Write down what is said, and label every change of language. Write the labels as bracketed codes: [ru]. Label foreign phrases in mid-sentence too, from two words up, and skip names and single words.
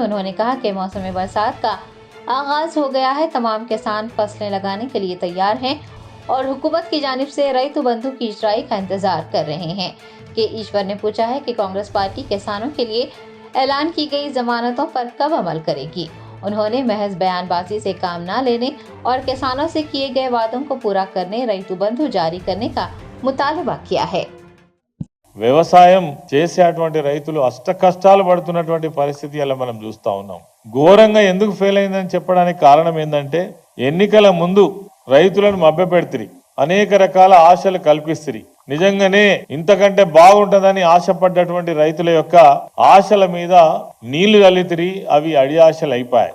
[ur] انہوں نے کہا کہ موسم برسات کا آغاز ہو گیا ہے، تمام کسان فصلیں لگانے کے لیے تیار ہیں اور حکومت کی جانب سے ریتو بندھو کی اجرائی کا انتظار کر رہے ہیں۔ کہ ایشور نے پوچھا ہے کہ کانگریس پارٹی کسانوں کے لیے اعلان کی گئی ضمانتوں پر کب عمل کرے گی۔ انہوں نے محض بیان بازی سے کام نہ لینے اور کسانوں سے کیے گئے وعدوں کو پورا کرنے ریتو بندھو جاری کرنے کا مطالبہ کیا ہے۔ [te] వ్యవసాయం చేసేటువంటి రైతులు అష్ట కష్టాలు పడుతున్నటువంటి పరిస్థితి అలా మనం చూస్తా ఉన్నాం। ఘోరంగా ఎందుకు ఫెయిల్ అయిందని చెప్పడానికి కారణం ఏంటంటే ఎన్నికల ముందు రైతులను మభ్యపెడుతురి, అనేక రకాల ఆశలు కల్పిస్తురి। నిజంగానే ఇంతకంటే బాగుంటుందని ఆశపడ్డటువంటి రైతుల యొక్క ఆశల మీద నీళ్లు చల్లితిరి, అవి అడి ఆశలు అయిపోయాయి।